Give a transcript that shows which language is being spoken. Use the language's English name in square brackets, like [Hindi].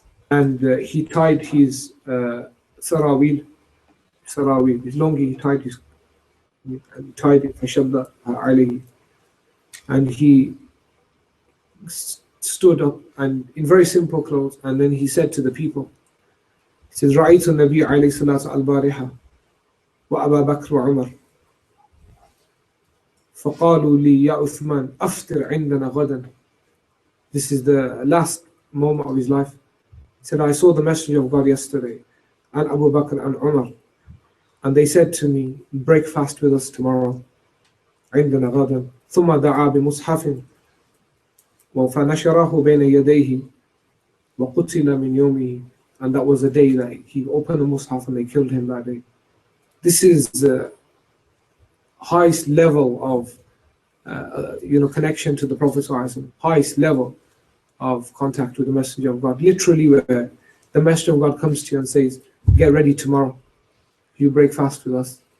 [English] And he tied his sarawil, his longi, he tied it, [Arabic] fashadda alayhi, [English] and he stood up and in very simple clothes, and then he said to the people, he says, [Arabic] رأيت النبي عليه الصلاة البارحة وأبا بكر وعمر فقالوا لي يا عثمان أفطر عندنا غدا. [English] This is the last moment of his life. He said, I saw the Messenger of God yesterday, and Abu Bakr and Umar, and they said to me, break fast with us tomorrow. [Arabic] عندنا غدا. ثم دعا بمصحف فنشره بين يديه وقتل من يومه. [English] And that was the day that he opened the Mus'haf and they killed him that day. This is the highest level of connection to the Prophet ﷺ, highest level of contact with the Messenger of God. Literally, where the Messenger of God comes to you and says, get ready tomorrow, you break fast with us.